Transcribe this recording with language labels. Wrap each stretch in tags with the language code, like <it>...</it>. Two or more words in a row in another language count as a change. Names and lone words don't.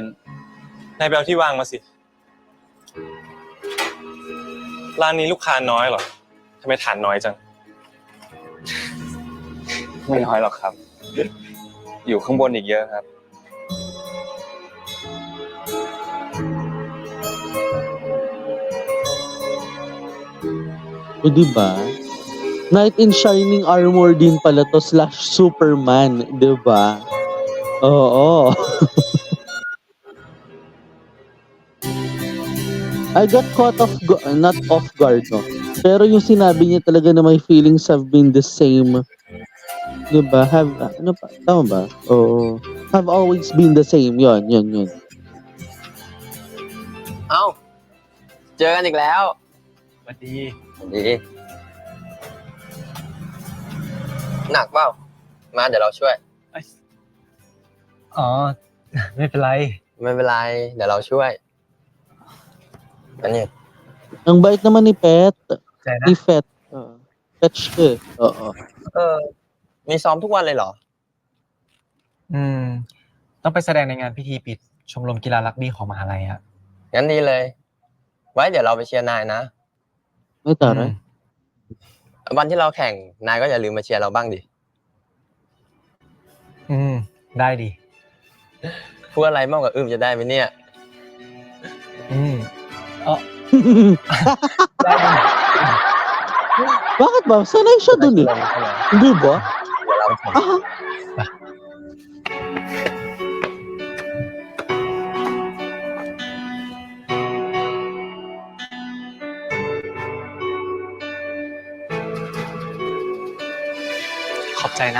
<th>นายไปเอาที่วางมาสิ ร้านนี้ลูกค้าน้อยเหรอทำไมฐานน้อยจัง ไม่น้อยหรอกครับ อยู่ข้างบนอีกเยอะครับ</th> <tl>O, di ba?</tl> <en>Knight in Shining Armor</en> <tl>din pala to / Superman, di ba? Oo.</tl> <en>I got caught not off guard, no?</en> <tl>Pero yung sinabi niya talaga na</tl> <en>my feelings have been the same.</en> <tl>Di ba? Ano pa? Tama ba? Oo.</tl> <en>Have always been the same.</en> <tl>Yun.</tl> <th>เอ้า เจอกันอีกแล้ว สวัสดี สวัสดี หนักเปล่า มาเดี๋ยวเราช่วย อ๋อ ไม่เป็นไร ไม่เป็นไร เดี๋ยวเราช่วย อันนี้</th> <tl>Ang bait naman ni Pet.</tl> <th>ใจนะ</th> <tl>Ni Fet. Fetch ka eh. Oo.</tl> <th>มีซ้อมทุกวันเลยเหรอ ต้องไปแสดงในงานพิธีปิดชมรมกีฬารักบี้ของมหาลัยฮะ งั้นดีเลย ไว้เดี๋ยวเราไปเชียร์นายนะ</th> <tl>Ay, taray.</tl> <th>วันที่เราแข่ง นายก็อย่าลืมมาเชียร์เราบ้างดิ ได้ดิ พูดอะไรมากกว่าจะได้ไหมเนี่ย ได้ดิ</th> <tl>Bakit ba? Sanay siya dun eh. Di ba?</tl> <th>เดี๋ยวเราแข่ง ขอบใจนะ</th>